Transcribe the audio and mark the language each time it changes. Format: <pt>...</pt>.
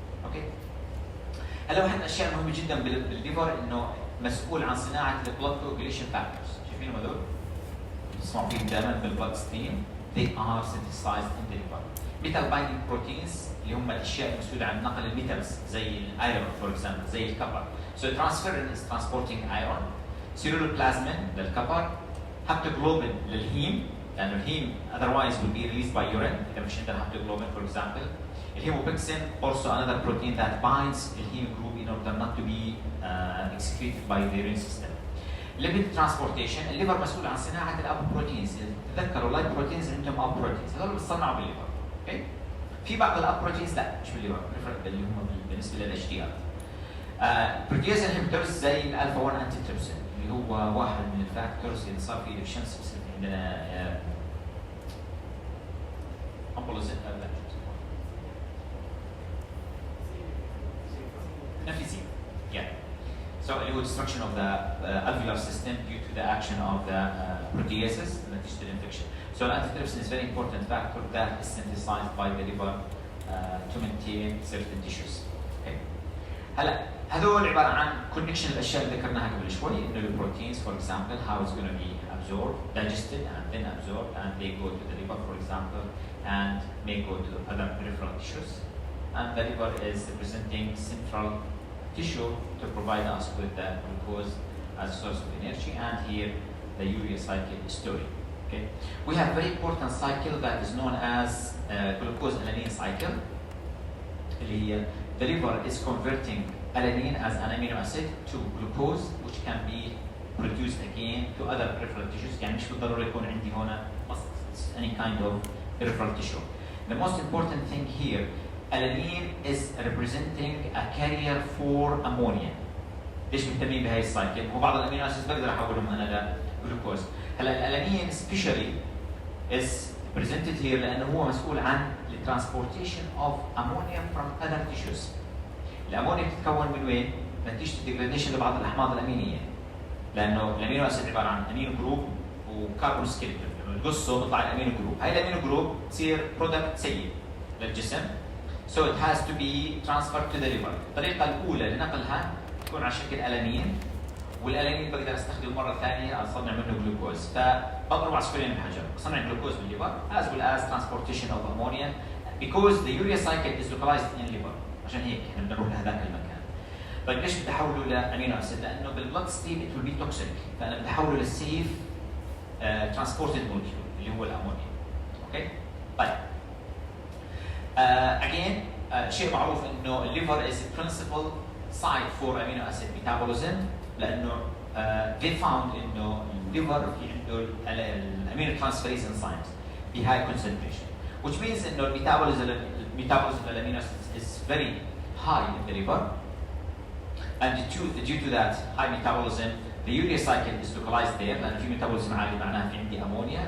<ar>أوكي؟ هلا واحد من الأشياء المهمة جدا بالليفر إنه مسؤول عن صناعة البلود كوagulation فاكتورز، شايفينهم هذول؟ تسمعوا فيهم دائما بالبلود ستريم،</ar> <en>they are synthesized in the liver. metal binding proteins</en> <ar>اللي هم الأشياء المسؤولة عن نقل الميتالز زي الايرون فور اكزامبل زي الكبر.</ar> <en>So transferrin is transporting iron. Ceruloplasmin</en> <ar>للكبر.</ar> <en>Haptoglobin</en> <ar>للهيم لأنه الهيم</ar> <en>otherwise will be released by urine</en> <ar>إذا مش عندنا</ar> <en>haptoglobin for example. الهيموبيكسين also another protein that binds the heme group in order not to be excreted by the urine system. Lipid transportation</en> <ar>الليفر مسؤول عن صناعة الأبروتينز. تذكروا اللايب بروتينز عندهم أبروتينز هذول بيصنعوا بالليفر. اوكي؟ في بعض الأبروتينز لا مش بالليفر اللي هم بالنسبة للاتش دي ار. بروتياز انهبيتورز زي الالفا 1 انتي تريبسين اللي هو واحد من الفاكتورز اللي صار فيه ديفشنسي بصير عندنا امبوليزم emphysema.</ar> <en>Yeah. So it would destruction of the alveolar system due to the action of the proteases</en> <ar>نتيجة الانفكشن.</ar> <en>So antitrypsin is a very important factor that is synthesized by the liver to maintain certain tissues. Okay.</en> <ar>هلا هذول عبارة عن</ar> <en>connection</en> <ar>الأشياء اللي ذكرناها قبل شوي إنه البروتينز</ar> <en>for example how it's going to be absorbed, digested and then absorbed and they go to the liver for example and may go to other peripheral tissues. And the liver is representing central tissue to provide us with the glucose as a source of energy, and here the urea cycle story. Okay, we have very important cycle that is known as glucose alanine cycle. The liver is converting alanine as an amino acid to glucose, which can be produced again to other peripheral tissues.</en> <ar>يعني مش بالضرورة يكون عندي هنا</ar> <en>any kind of peripheral tissue. The most important thing here, alanine is representing a carrier for ammonia.</en> <ar>ليش مهتمين بهاي السايكل؟ هو بعض الامينو اسيدز بقدر احولهم انا لجلوكوز. هلا الالانين سبيشالي</ar> <en>is presented here</en> <ar>لانه هو مسؤول عن</ar> <en>transportation of ammonia from other tissues.</en> <ar>الامونيا بتتكون من وين؟ نتيجه الديجراديشن لبعض الاحماض الامينيه. لانه الامينو اسيد عباره عن امينو جروب وكربون سكيلتون، لما نقصه بيطلع الامينو جروب، هاي الامينو جروب تصير برودكت سيء للجسم.</ar> <en>So it has to be transferred to the liver.</en> <ar>الطريقه الاولى لنقلها تكون على شكل الانين، والالانين بقدر استخدمه مره ثانيه اصنع منه جلوكوز، فبضرب عصفورين بحجر، بصنع جلوكوز بالليفر</ar> <en>as well as transportation of ammonia because the urea cycle is localized in liver.</en> <ar>عشان هيك احنا بدنا نروح لهذاك المكان. طيب ليش بدي احوله لامينو اسيد؟ لانه بالبلد ستريم</ar> <en>it will be toxic،</en> <ar>فانا بدي احوله للسيف</ar> <en>transported molecule</en> <ar>اللي هو الامونيا. اوكي؟ طيب.</ar> <en>Again شيء معروف انه الليفر is a principal site for amino acid metabolism لانه they found</en> <ar>انه الليفر في عنده الامينو ترانسفيريز</ar> <en>enzymes في high concentration, which means انه metabolism of amino acids is very high in the liver, and due to that high metabolism the urea cycle is localized there لانه في metabolism</en> <ar>عالي معناها في عندي</ar> <en>ammonia.</en>